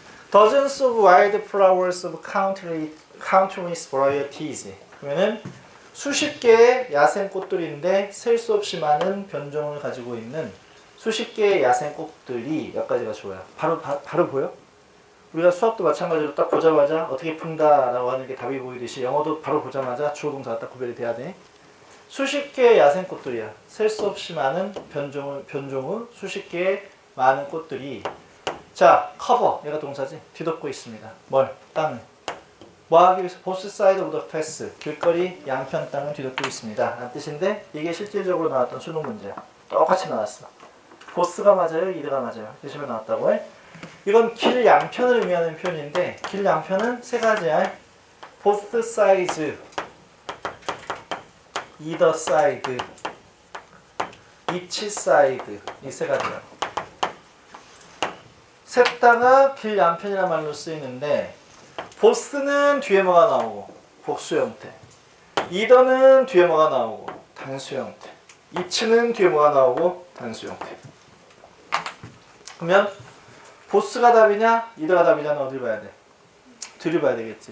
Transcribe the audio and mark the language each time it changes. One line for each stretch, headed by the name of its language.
English: Dozens of wild flowers of countless varieties.
Korean: 그러면은 수십 개의 야생 꽃들인데 셀 수 없이 많은 변종을 가지고 있는 수십 개의 야생 꽃들이 몇 가지가 좋아요. 바로 보여? 우리가 수학도 마찬가지로 딱 보자마자 어떻게 푼다라고 하는 게 답이 보이듯이 영어도 바로 보자마자 주어 동사가 딱 구별이 돼야 돼. 수십 개의 야생 꽃들이야. 셀 수 없이 많은 변종의 수십 개의 많은 꽃들이 자, 커버, 얘가 동사지. 뒤덮고 있습니다. 뭘? 땅을. 뭐 하기 위해서?
English: both side of the path.
Korean: 길거리 양편 땅을 뒤덮고 있습니다. 라는 뜻인데 이게 실질적으로 나왔던 수능 문제야. 똑같이 나왔어. both가 맞아요? either가 맞아요? 대신에 나왔다고 해? 이건 길 양편을 의미하는 표현인데 길 양편은 세 가지야.
English: both sides, either side, each side
Korean: 이 세 가지야. 셋 다가 길 양편이라는 말로 쓰이는데 보스는 뒤에 뭐가 나오고 복수 형태, 이더는 뒤에 뭐가 나오고 단수 형태, 이치는 뒤에 뭐가 나오고 단수 형태. 그러면 보스가 답이냐 이더가 답이냐는 어딜 봐야 돼? 뒤를 봐야 되겠지.